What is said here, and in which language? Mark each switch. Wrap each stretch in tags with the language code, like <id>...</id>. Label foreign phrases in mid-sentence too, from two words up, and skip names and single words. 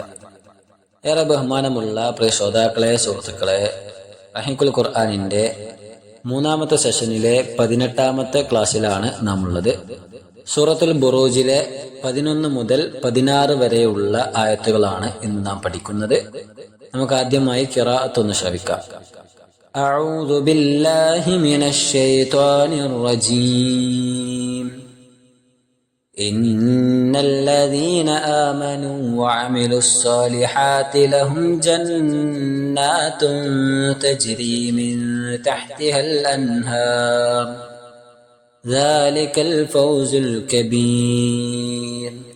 <ml>ഏറെ ബഹുമാനമുള്ള പ്രിയ ശ്രോതാക്കളെ, സുഹൃത്തുക്കളെ, റഹീഖുൽ ഖുർആനിന്റെ മൂന്നാമത്തെ സെഷനിലെ 18ാമത്തെ ക്ലാസ്സിലാണ് നാം ഉള്ളത്. സൂറത്തുൽ ബുറൂജിലെ 11 മുതൽ 16 വരെയുള്ള ആയത്തുകളാണ് ഇന്ന് നാം പഠിക്കുന്നത്. നമുക്ക് ആദ്യമായി ഖിറാഅത്ത് ഒന്ന് ശ്രവിക്കാം.</ml> <ar>أعوذ بالله من الشيطان الرجيم إن الذين آمنوا وعملوا الصالحات لهم جنات تجري من تحتها الأنهار ذلك الفوز الكبير</ar>